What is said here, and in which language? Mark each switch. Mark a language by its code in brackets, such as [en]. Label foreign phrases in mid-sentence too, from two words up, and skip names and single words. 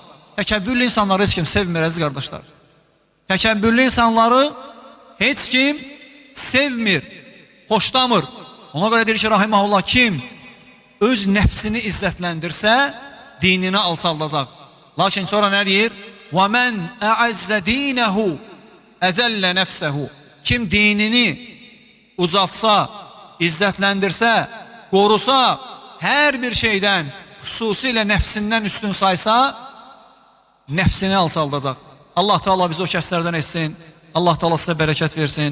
[az] Təkəbbürlü insanları heç kim sevmir, əziz qardaşlar. Təkəbbürlü insanları heç kim sevmir, xoşlamır. Ona görə deyir ki, rahiməhullah, kim öz nəfsini izzətləndirsə, dinini alçaldacaq. Lakin sonra nə deyir? [ar] وَمَنْ أَعَزَّ دِينَهُ أَذَلَّ نَفْسَهُ. [az] Kim dinini ucaltsa, izzətləndirsə, qorusa, hər bir şeydən, xüsusilə nəfsindən üstün saysa, nəfsini alçaldacaq. Allah Teala bizi o kəslərdən etsin. Allah Teala sizə bərəkət versin.